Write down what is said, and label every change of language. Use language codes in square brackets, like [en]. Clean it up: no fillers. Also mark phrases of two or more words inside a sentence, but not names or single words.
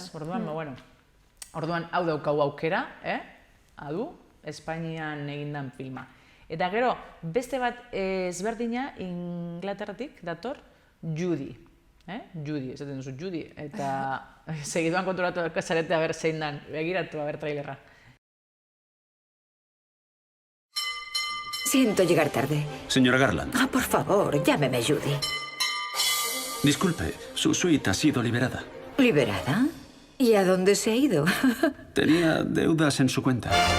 [eu] Orduan, hau daukagu aukera, adu, Espainian egindan filma. Eta gero, beste bat ezberdina, Inglaterratik dator, Judy. Judy, esaten duzu, Judy. Eta segiduan konturatu zarete haber zein dan, begiratu haber trailerra. [es] Siento llegar tarde. Señora Garland. Por favor, llámeme Judy. Disculpe, su suite ha sido liberada. ¿Liberada? ¿Y a dónde se ha ido? Tenía deudas en su cuenta.